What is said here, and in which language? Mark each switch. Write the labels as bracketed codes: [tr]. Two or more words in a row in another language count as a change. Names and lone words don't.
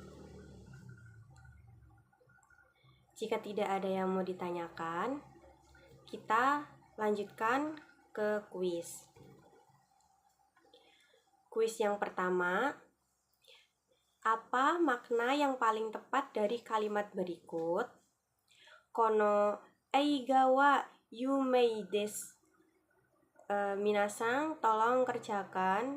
[id] Jika tidak ada yang mau ditanyakan, kita lanjutkan ke kuis. Kuis yang pertama, apa makna yang paling tepat dari kalimat berikut? [ja] この映画は有名です. [id] Minasan, tolong kerjakan.